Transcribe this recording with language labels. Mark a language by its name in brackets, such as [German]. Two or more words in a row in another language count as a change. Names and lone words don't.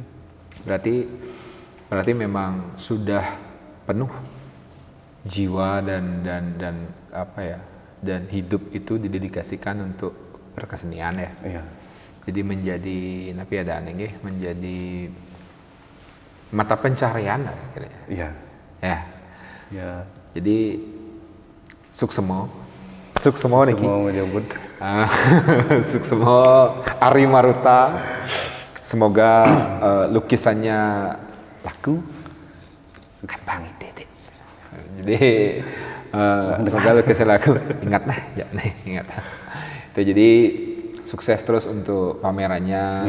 [Indonesian] Berarti memang sudah penuh jiwa dan hidup itu didedikasikan untuk berkesenian ya. Iya. Jadi menjadi menjadi mata pencaharian akhirnya. Iya. Ya. Ya. Jadi suksemo niki. Semua menyebut. Suksemo Ari Maruta. Semoga lukisannya laku. Bang Dede. Jadi semoga lukisan laku. Ingat. Itu jadi sukses terus untuk pamerannya.